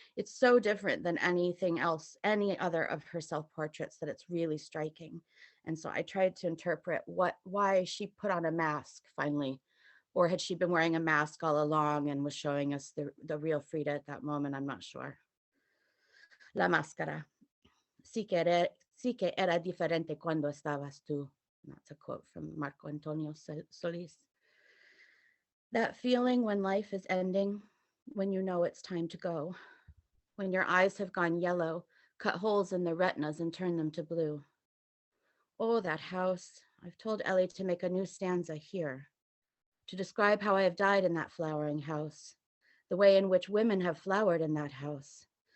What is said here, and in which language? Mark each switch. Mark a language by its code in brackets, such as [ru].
[en] It's so different than anything else, any other of her self-portraits, that it's really striking. And so I tried to interpret why she put on a mask finally, or had she been wearing a mask all along and was showing us the real Frida at that moment. I'm not sure. La Máscara. [es] Sí que era diferente cuando estabas tú. [en] That's a quote from Marco Antonio Solís. That feeling when life is ending, when you know it's time to go, when your eyes have gone yellow, cut holes in the retinas and turn them to blue. Oh, that house. I've told Ellie to make a new stanza here, to describe how I have died in that flowering house, the way in which women have flowered in that house.